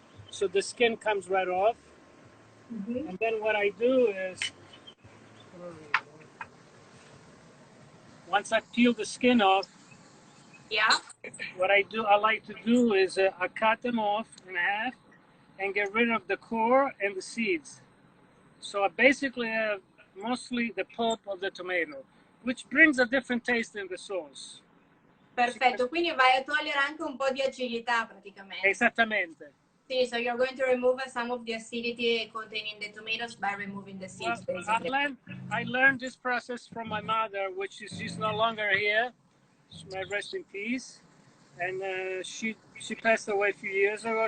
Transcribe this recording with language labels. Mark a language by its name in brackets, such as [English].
[English] So the skin comes right off. And then what I do is, once I peel the skin off, what I like to do is I cut them off in half and get rid of the core and the seeds. So I basically have mostly the pulp of the tomato, which brings a different taste in the sauce. [Italian] Perfetto, quindi vai a togliere anche un po' di acidità praticamente. Esattamente. [English] Sì, so you're going to remove some of the acidity containing the tomatoes by removing the seeds, basically. I learned this process from my mother, which is she's no longer here. May rest in peace. And she passed away a few years ago.